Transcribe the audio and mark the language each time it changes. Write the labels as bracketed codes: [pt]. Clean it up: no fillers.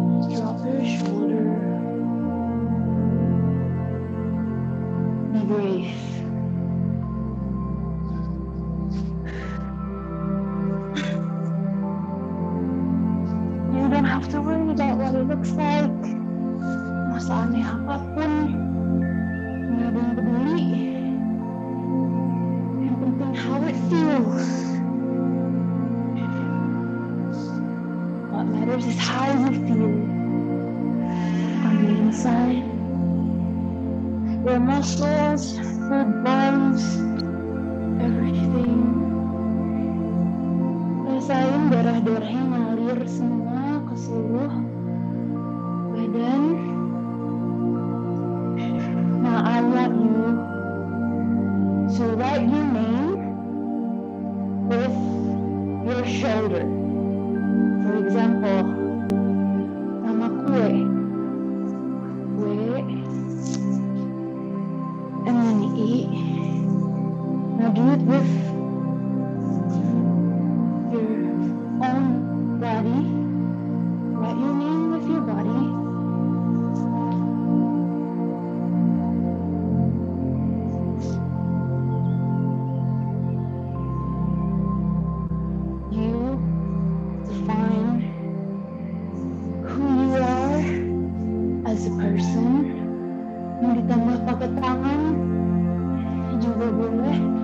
[en] Drop your shoulder. Be brave. You don't have to worry about what it looks like. [id] Mau seaneh apapun, nggak ada yang peduli. Yang penting [en] how it feels. What matters is how you feel on the inside. Your muscles, your bones, everything. [id] Rasain darah-darahnya ngalir semua ke seluruh badan. [en] Now I want you to write your name with your shoulder. For example, [id] nama kue, [en] and then E. Now do it with your own body. Write your name with your body. You define who you are as a person. [id] Mau ditambah pakai tangan juga boleh.